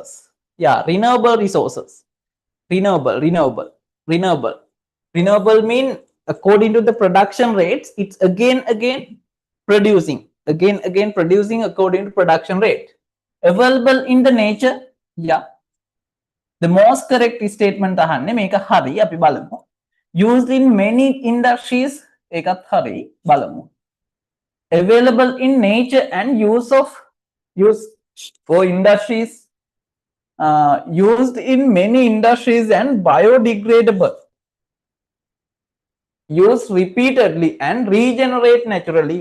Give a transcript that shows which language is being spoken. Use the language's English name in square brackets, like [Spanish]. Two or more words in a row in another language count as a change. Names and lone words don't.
[English] Yeah, renewable resources. Renewable mean according to the production rates, it's again producing according to production rate. Available in the nature. Yeah, the most correct statement [Sinhala] අහන්නේ මේක හරි අපි බලමු. [English] Used in many industries [Sinhala] ඒකත් හරි බලමු. [English] Available in nature and use for industries. Used in many industries and biodegradable. Used repeatedly and regenerate naturally.